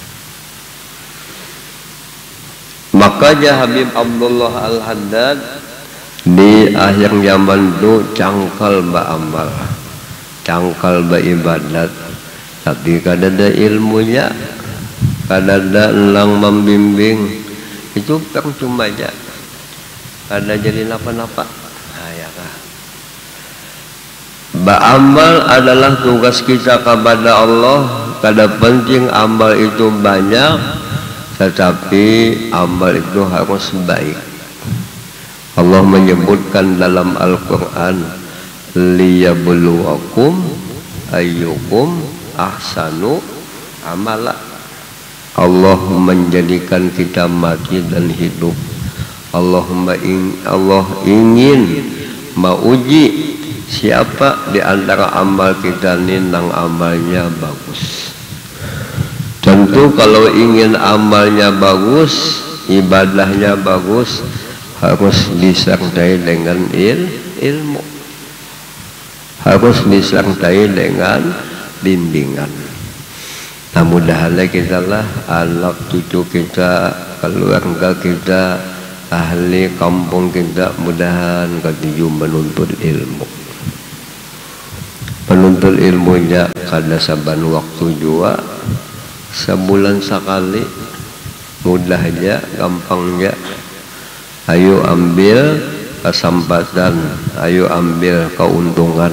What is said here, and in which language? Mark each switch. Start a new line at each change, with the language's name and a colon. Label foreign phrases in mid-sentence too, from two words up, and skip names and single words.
Banjar: Makanya Habib Abdullah Al-Haddad di akhir zaman itu cangkal beramal, cangkal beribadat, tapi kada ada ilmunya, kada ada lang membimbing, itu percuma aja, kada jadi napa-napa. Nah, ya kah?
Indonesian: Beramal adalah tugas kita kepada Allah.
Banjar: Kada penting amal itu banyak, tetapi amal itu harus baik.
Indonesian: Allah menyebutkan dalam Al-Quran,
Arabic: ليبلوكم أيكم أحسن عملا.
Indonesian: Allah menjadikan kita mati dan hidup. Allah ingin mauji siapa di antara amal kita ini nang amalnya bagus. Tentu kalau ingin amalnya bagus, ibadahnya bagus, harus disertai dengan ilmu, harus disertai dengan bimbingan. Nah, mudah-mudahan kita lah, anak cucu kita, keluarga kita, ahli kampung kita, mudahan ketujuh menuntut ilmu.
Banjar: Penuntut ilmunya kada saban waktu jua, sebulan sekali, mudahnya, gampangnya.
Indonesian: Ayo ambil kesempatan, ayo ambil keuntungan.